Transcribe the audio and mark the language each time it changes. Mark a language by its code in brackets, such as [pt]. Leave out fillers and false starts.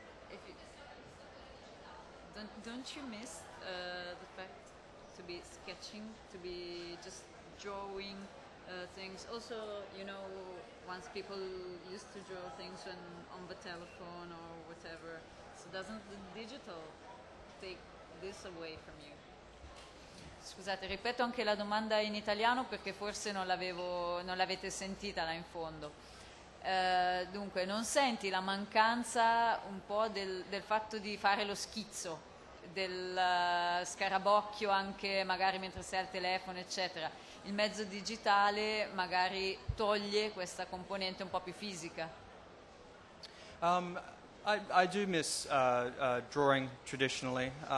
[en] If you, don't you miss the fact to be sketching, to be just drawing things? Also, you know, once people used to draw things on the telephone or whatever, so doesn't the digital take this away from you? [it] Scusate, ripeto anche la domanda in italiano perché forse non l'avete sentita là in fondo. Dunque, non senti la mancanza un po' del fatto di fare lo schizzo, del scarabocchio anche magari mentre sei al telefono, eccetera? Il mezzo digitale magari toglie questa componente un po' più fisica. [en] I do miss drawing traditionally.